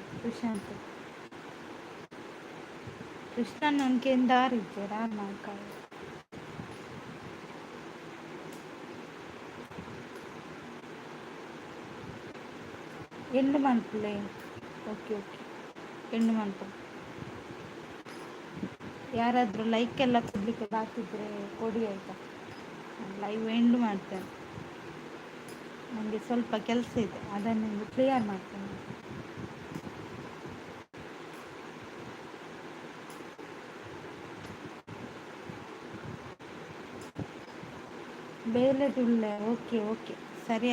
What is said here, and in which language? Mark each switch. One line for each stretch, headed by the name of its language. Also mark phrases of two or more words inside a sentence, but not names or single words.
Tulu: ಸುಶಾಂತ್ ಕೃಷ್ಣನ್ ಅನ್ಕೆಂದು ಆರು ಇಜ್ಜಾರ ಆರು ನಾಲ್ಕಾಳು. ಎಂಡು ಮನ್ಪುಲೆ.
English: OK OK,
Tulu: ಎಂಡು ಮನ್ಪು.
Kannada: ಯಾರಾದರೂ ಲೈಕ್ ಎಲ್ಲ ಕೊಡಲಿಕ್ಕೆ ಬಾಕಿದ್ರೆ ಕೊಡಿ ಆಯಿತಾ?
English: live end
Kannada: ಮಾಡ್ತೇನೆ. ನನಗೆ ಸ್ವಲ್ಪ ಕೆಲಸ ಇದೆ, ಅದನ್ನು ಕ್ಲಿಯರ್ ಮಾಡ್ತೇನೆ.
Tulu: ಬೇಲೆದುಳ್ಳೆ,
English: OK OK,
Tulu: ಸರಿ.